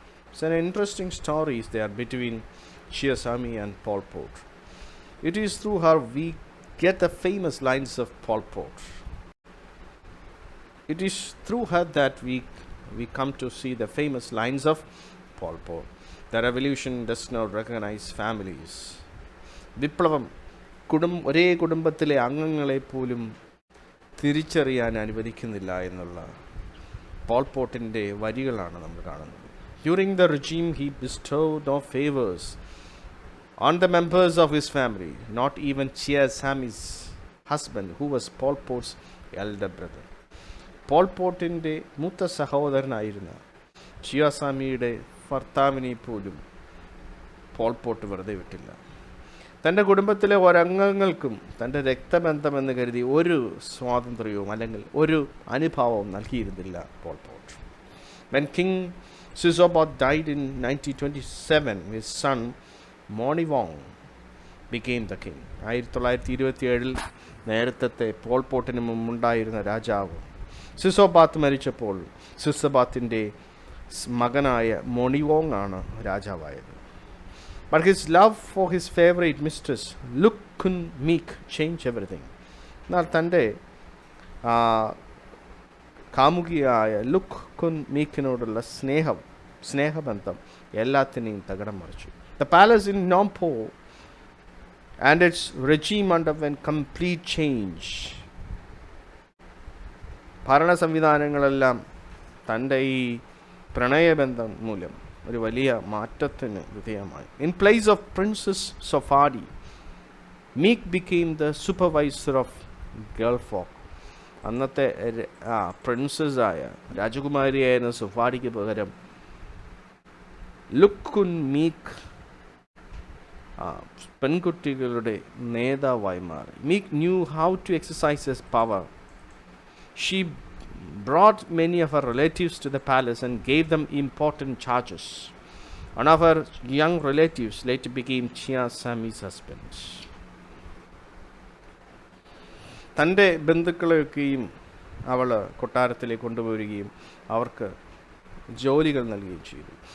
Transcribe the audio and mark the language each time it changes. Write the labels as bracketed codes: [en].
[en] It's an interesting story there between Chia Sami and Pol Pot. It is through her we get the famous lines of Pol Pot. It is through her that we come to see the famous lines of Pol Pot. The revolution does not recognize families. [ml] വിപ്ലവം ഒരേ കുടുംബത്തിലെ അംഗങ്ങളെ പോലും തിരിച്ചറിയാൻ അനുവദിക്കുന്നില്ല എന്നുള്ള Paul പോട്ടിൻ്റെ വരികളാണ് നമ്മൾ കാണുന്നത്. [en] During the regime, he bestowed no favors on the members of his family, not even Chia Sami's husband, who was Pol Pot's elder brother. [ml] Paul പോട്ടിൻ്റെ മൂത്ത സഹോദരനായിരുന്ന ചിയ സാമിയുടെ ഭർത്താവിനെ പോലും പോൾ പോട്ട് വെറുതെ വിട്ടില്ല. തൻ്റെ കുടുംബത്തിലെ ഒരംഗങ്ങൾക്കും തൻ്റെ രക്തബന്ധമെന്ന് കരുതി ഒരു സ്വാതന്ത്ര്യവും അല്ലെങ്കിൽ ഒരു അനുഭാവവും നൽകിയിരുന്നില്ല Paul pot. [en] When King Sisobat died in 1927, his son Moniwong became the king. [ml] 1927 നേരത്തെ പോൾ പോട്ടിന് മുമ്പുണ്ടായിരുന്ന രാജാവ് സിസോബാത്ത് മരിച്ചപ്പോൾ സിസോബാത്തിൻ്റെ മകനായ മോണിവോങ് ആണ് രാജാവായത്. [en] But his love for his favorite mistress Luk Kun Meek changed everything. [ml] എന്നാൽ തൻ്റെ കാമുകിയായ ലുക്ക് കുൻ മീക്കിനോടുള്ള സ്നേഹബന്ധം എല്ലാത്തിനെയും തകിടം മറിച്ചു. [en] The palace in Nompo and its regime underwent complete change. [ml] ഭരണ സംവിധാനങ്ങളെല്ലാം തൻ്റെ ഈ പ്രണയബന്ധം മൂലം ഒരു വലിയ മാറ്റത്തിന് വിധേയമായി. [en] In place of Princess Sofadi, Meek became the supervisor of girl folk. [ml] അന്നത്തെ പ്രിൻസസ്സായ രാജകുമാരിയായിരുന്ന സുഫാഡിക്ക് പകരം ലുക്കുൻ മീക്ക് പെൺകുട്ടികളുടെ നേതാവായി മാറി. [en] Meek knew how to exercise his power. She brought many of her relatives to the palace and gave them important charges. One of her young relatives later became Chia Sami's husband. [ml] തൻ്റെ ബന്ധുക്കളെയൊക്കെയും അവൾ കൊട്ടാരത്തിലേക്ക് കൊണ്ടുപോവുകയും അവർക്ക് ജോലികൾ നൽകുകയും ചെയ്തു.